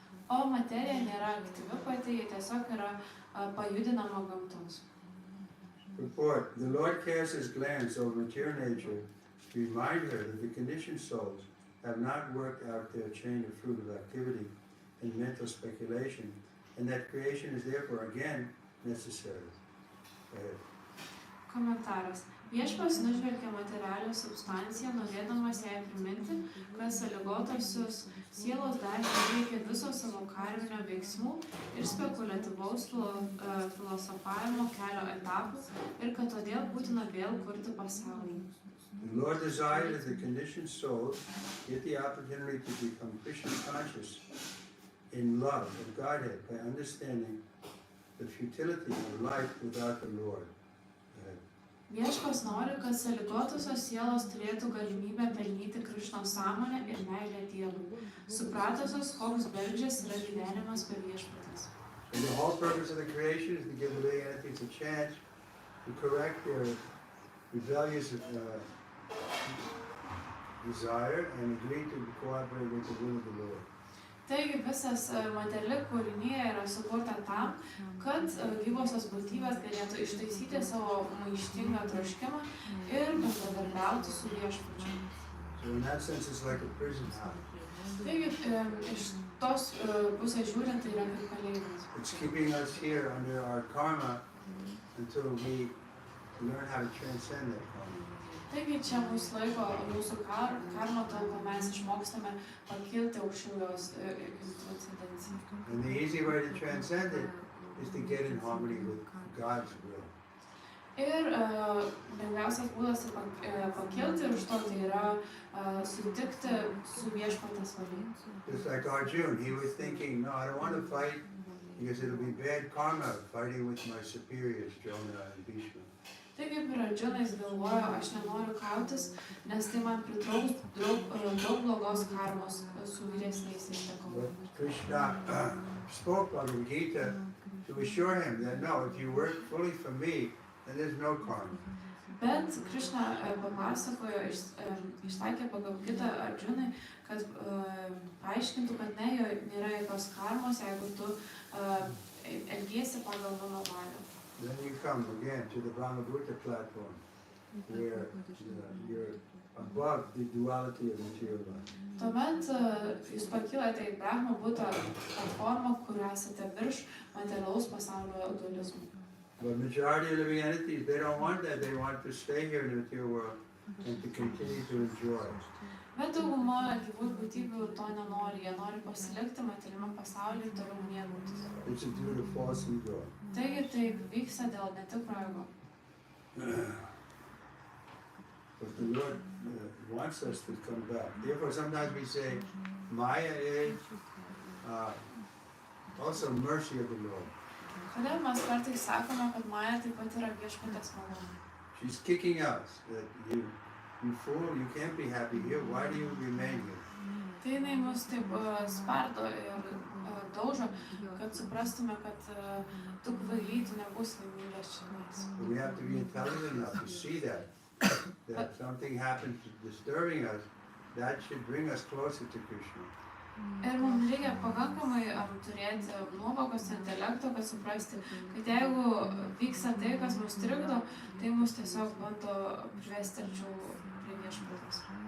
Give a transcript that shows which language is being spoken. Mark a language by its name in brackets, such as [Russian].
[Lithuanian] O materija nėra aktyvi pati, ji tiesiog yra pajudinama gamtos. [English] Report, the Lord casts his glance over material nature to remind her that the conditioned souls have not worked out their chain of fruit of activity and mental speculation, and that creation is therefore again necessary. [Lithuanian] Komentaras. Viešpats nužvelgia materialią substanciją, norėdamas jai priminti, kad sąlygotosios sielos dar neveikia viso savo karminio veiksmų ir spekuliatyvaus filosofavimo kelio etapų ir kad todėl būtina vėl kurti pasaulį. [English] The Lord desired that the conditioned souls get the opportunity to become Krishna conscious in love of Godhead by understanding the futility of life without the Lord. [Lithuanian] Viešpats nori, kad sąlygotosios sielos turėtų galimybę pelnyti Krišnos sąmonę ir meilę Dievui, supratusios, koks bergždžias yra gyvenimas be viešpaties. [English] And the whole purpose of the creation is to give the living entities a chance to correct their rebellious desire and agree to cooperate with the will of the Lord. [Lithuanian] Taigi visas materiali kūrinija yra sukurta tam, kad gyvosios būtybės galėtų ištaisyti savo maištingą troškimą ir bendradarbiauti su viešpačiu. [English] So in that sense it's like a prison house. [Lithuanian] Taigi iš tos pusės žiūrint, tai yra kaip kalėjimas. [English] It's keeping us here under our karma until we learn how to transcend that karma. [Lithuanian] Taigi čia mus laiko mūsų karma, tol kol mes išmokstame pakilti aukščiau jos transcendenciją. [English] And the easy way to transcend it is to get in harmony with God's will. [Lithuanian] Ir lengviausias būdas pakilti ir už to tai yra sutikti su viešpaties valia. [English] Just like Arjuna, he was thinking, no, I don't want to fight because it'll be bad karma fighting with my superiors, Drona and Bhishma. [Lithuanian] Tai kaip ir Arjunais galvojo, aš nenoriu kautis, nes tai man pritrauks daug blogos karmos su vyresniaisiais tekovais. [English] Krishna spoke Bhagavad Gita to assure him that no, if you work fully for me, then there's no karma. [Lithuanian] Bet Krishna papasakojo, išsakė Bhagavad Gita Arjunai, kad paaiškintų, kad nėra jokios karmos, jeigu tu elgiesi pagal mano valią. [English] Then you come again to the Brahma-Bhuta platform, where you're above the duality of material life. [Lithuanian] Tuomet jūs pakilate į Brahma-Bhuta platformą, kur esate virš materialaus pasaulio dualizmo. [English] But majority of living entities, they don't want that. They want to stay here in the material world and to continue to enjoy. [Lithuanian] Bet dauguma gyvų būtybių to nenori, jie nori pasilikti materialiame pasaulyje ir toliau mėgautis. [English] It's due to false ego. [Lithuanian] Taigi taip vyksta dėl netikro ego. [English] But the Lord wants us to come back. Therefore, sometimes we say, Maya is also mercy of the Lord. [Lithuanian] Kodėl mes kartais sakome, kad Maja taip pat yra viešpaties malonė? [English] She's kicking us that you fool, you can't be happy here. Why do you remain here? [Lithuanian] Tai jinai mus taip spardo ir daužo, kad suprastume, kad tu kvaily, tu nebūsi laimingas čia. [English] We have to be intelligent enough to see that something happens disturbing us, that should bring us closer to Krishna. [Lithuanian] Ir mums reikia pakankamai turėti nuovokos intelekto, kad suprasti, kad jeigu vyksta tai, kas mus trikdo, tai mus tiesiog bando privesti arčiau prie viešpaties.